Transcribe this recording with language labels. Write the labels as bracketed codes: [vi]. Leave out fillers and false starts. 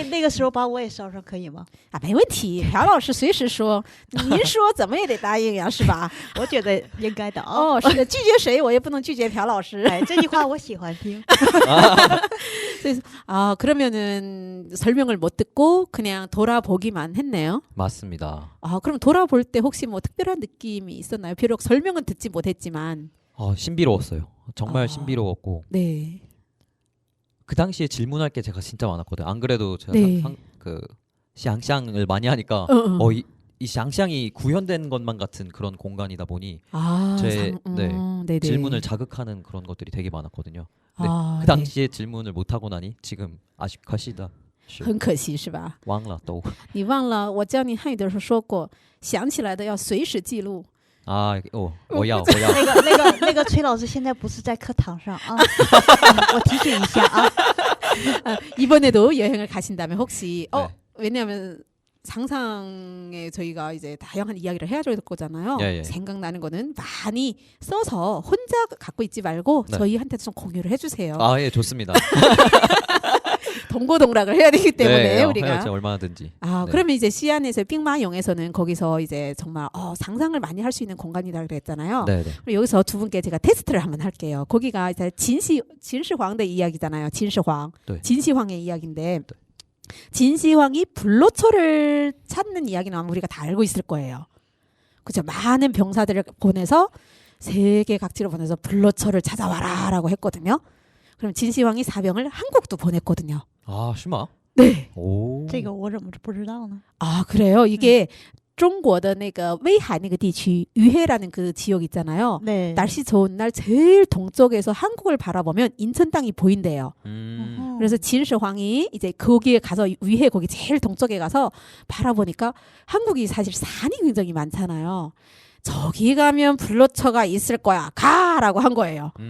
[zh] 那个时候把我也捎上可以吗？啊，没问题。朴老师随时说，您说怎么也得答应呀，是吧？我觉得应该的啊。是的，拒绝谁我也不能拒绝朴老师。哎，这句话我喜欢听。 [ko] 그러면은 설명을 못 듣고 그냥 돌아보기만 했네요. 맞습니다. 그럼 돌아볼 때 혹시 뭐 특별한 느낌이 있었나요? 비록 설명은 듣지 못했지만. 신비로웠어요. 정말 신비로웠고 네. 그 당시에 질문할 게 제가 진짜 많았거든요. 안 그래도 제가 네. 그想象을 많이 하니까 이想象이 구현된 것만 같은 그런 공간이다 보니 네네. 질문을 자극하는 그런 것들이 되게 많았거든요. 네. 그 네. 당시에 질문을 못 하고 나니 지금 아쉽다. [zh] 很可惜是吧？忘了都。你忘了我教你汉语的时候说过，想起来的要随时记录。我要那个崔老师现在不是在课堂上啊，我提醒一下啊。 [ko] 이번에도 여행을 가신다면 혹시 네. 왜냐하면 상상에 저희가 이제 다양한 이야기를 해야 될 거잖아요. 예. 생각나는 거는 많이 써서 혼자 갖고 있지 말고 네. 저희한테도 좀 공유를 해주세요. 예, 좋습니다. 동고동락을 해야 되기 때문에 네, 우리가. 해야죠, 얼마든지. 네. 그러면 이제 시안에서 빅마용에서는 거기서 이제 정말 상상을 많이 할 수 있는 공간이다 그랬잖아요. 네. 그럼 여기서 두 분께 제가 테스트를 한번 할게요. 거기가 이제 진시황의 이야기잖아요. 진시황. 네. 진시황의 이야기인데 진시황이 불로초를 찾는 이야기는 아마 우리가 다 알고 있을 거예요. 그죠? 많은 병사들을 보내서 세계 각지로 보내서 불로초를 찾아와라라고 했거든요. 그럼 진시황이 사병을 한국도 보냈거든요. 아, 심화? 네. 오. [zh] 这个我怎么不知道呢？ [ko] 아, 그래요? 이게 [zh] 中国的那个 威海那个地区 [ko] 위해라는 그 지역 있잖아요. 네. 날씨 좋은 날 제일 동쪽에서 한국을 바라보면 인천 땅이 보인대요. 그래서 진시황이 이제 거기에 가서 위해 거기 제일 동쪽에 가서 바라보니까 한국이 사실 산이 굉장히 많잖아요. 저기 가면 불로초가 있을 거야. 가라고 한 거예요.